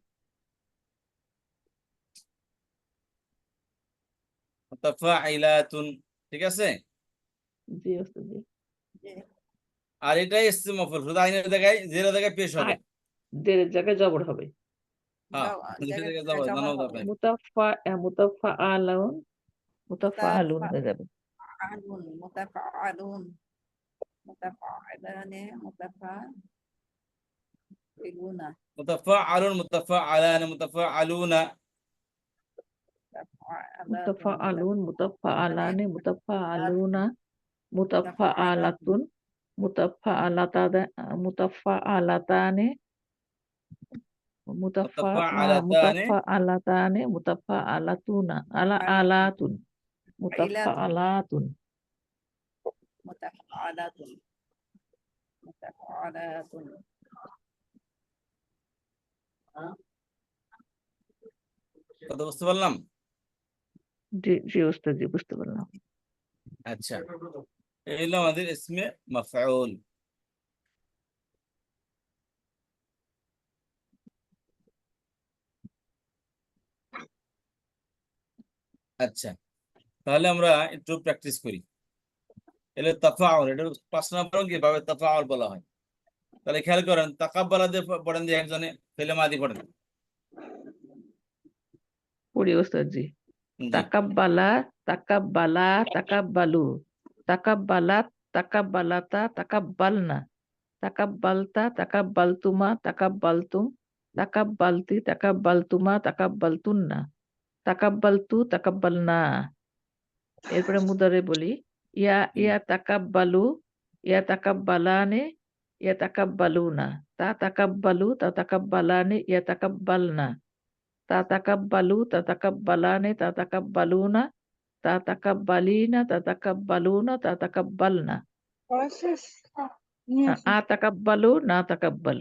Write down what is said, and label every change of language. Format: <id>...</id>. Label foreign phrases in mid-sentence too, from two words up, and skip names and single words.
<bn>মুতাফা ইলাতুন, ঠিক আছে। জি ওস্তাদ জি। আর এটাই ইসম মফউল, শুধু আইনের জায়গায় জেরের জায়গায় পেশ হবে। জেরের জায়গায় জবর হবে। হ্যাঁ, জেরের জায়গায় যাবে না, নাও যাবে।</bn> <ar>متفاعل، متفاعل</ar> <bn>হয়ে যাবে।</bn> <ar>متفاعل متفاعلان متفاعلون متفا علٌ، متفا علان، متفا علون, متفاعل، متفاعلان، متفاعلون، متفاعلة، متفاعلتان, متفا علتان, متفاعلتان، متفاعلات، علات، متفاعلات. متفاعلات متفاعلات</ar> <bn>কথা বুঝতে পারলাম? জি জি ওস্তাদ জি, বুঝতে পারলাম। আচ্ছা, এই হলো আমাদের ইসমে মাফউল। আচ্ছা, তাহলে আমরা একটু প্র্যাকটিস করি। এলে তাফাউল, এটা 5 নম্বর কিভাবে তাফাউল বলা হয়। তাহলে খেয়াল করেন, তাকাব্বালা দিয়ে পড়েন, দিয়ে একজনে ফেলে মাদি পড়েন। পড়ি ওস্তাদ জি। জি,</bn> <ar>تقبل، تقبلا، تقبلوا، تقبلت، تقبلتا، تقبلن، تقبلتَ، تقبلتما، تقبلتم، تقبلتِ، تقبلتما، تقبلتن، تقبلتُ، تقبلنا.</ar> <bn>এরপরে মুদারে বলি,</bn> <ar>يا يا تقبل، يا تقبلان، يا تقبلون، تا تقبل، تا تقبلان، يا تقبلن، تا تقبل، تا تقبلان، تا تقبلون، تا تقبلين، تا تقبلون، تا تقبلن، أ تقبل، نا تقبل,</ar>